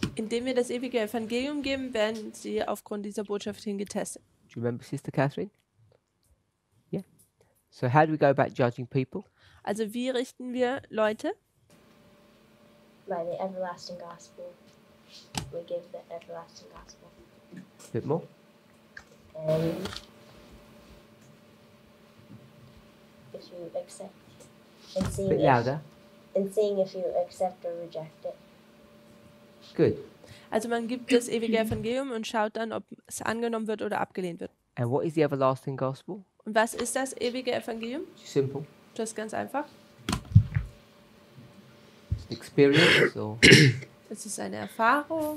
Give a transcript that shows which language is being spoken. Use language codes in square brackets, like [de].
[de] Indem wir das ewige Evangelium geben, werden sie aufgrund dieser Botschaft hin getestet. [en] Do you remember Sister Catherine? Yeah. So how do we go about judging people? [de] Also wie richten wir Leute? [en] By the everlasting gospel. We give the everlasting gospel. A bit more? And if you accept, and A seeing bit louder. if you accept or reject it. Good. [de] Also man gibt das ewige Evangelium und schaut dann, ob es angenommen wird oder abgelehnt wird. [en] And what is the everlasting gospel? [de] Und was ist das ewige Evangelium? [en] Simple. [de] Das ist ganz einfach. [en] It's an experience or [de] Es ist eine Erfahrung